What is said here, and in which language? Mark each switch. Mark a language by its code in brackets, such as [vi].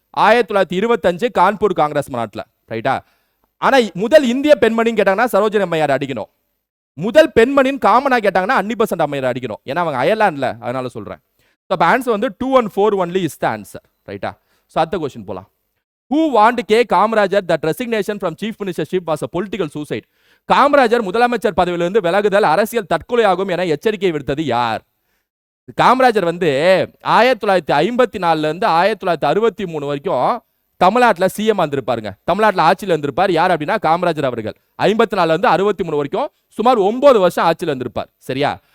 [ta] 1925 கான்பூர் காங்கிரஸ் மாநாட்டில். ரைட்டா? ஆனா முதல் இந்திய பெண்மணின்னு கேட்டாங்கன்னா சரோஜினி அம்மையார் அடிக்கணும். முதல் பெண்மணின்னு காமனா கேட்டாங்கன்னா அன்னி பெசன்ட் அம்மையார் அடிக்கணும். ஏன்னா அவங்க அயர்லாந்துல, அதனால சொல்றேன். [en] Answer வந்து 2 and 4 only is the answer. [ta] ரைட்டா? ஸோ அடுத்த கொஸ்டின் போலாம். [en] Who warned K. Kamarajar that resignation from chief ministership was a political suicide? [ta] Kamarajar முதலமைச்சர் பதவியிலிருந்து விலகுதல் அரசியல் தற்கொலை ஆகும் என எச்சரிக்கை விடுத்தது யார்? காமராஜர் வந்து 1954 இருந்து 1963 வரைக்கும் தமிழ்நாட்டில் சிஎம் வந்திருப்பாருங்க. தமிழ்நாட்டில் ஆட்சியில் இருந்திருப்பார். யார் அப்படின்னா காமராஜர் அவர்கள். 54 இருந்து 63 வரைக்கும் சுமார் 9 வருஷம் ஆட்சியில் இருந்திருப்பார். சரியா?